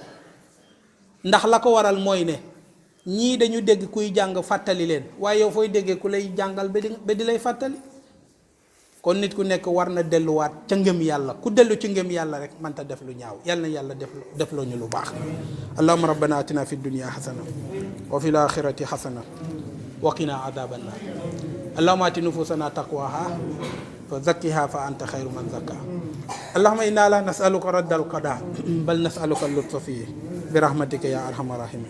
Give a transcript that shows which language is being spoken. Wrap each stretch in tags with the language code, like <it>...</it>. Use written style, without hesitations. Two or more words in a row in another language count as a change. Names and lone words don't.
<wo>ndax la ko waral mooy ne ñii dañu dégg kuy jàng fàttali leen, waaye yow fooy déggee ku lay jàngal ba di lay fàttali. kon nit ku nekk war na delluwaat ca ngëm yàlla, ku dellu ci ngëm yàlla rek mënta def lu ñaaw. yàlla na yàlla def loo ñu lu baax.</wo> <ar>اللهم ربنا آتنا في الدنيا حسنة وفي الآخرة حسنة وقنا عذاب النار. اللهم آت نفوسنا تقواها فزكها فأنت خير من زكاها. اللهم إنا لا نسألك رد القضاء بل نسألك اللطف فيه برحمتك يا أرحم الراحمين.</ar>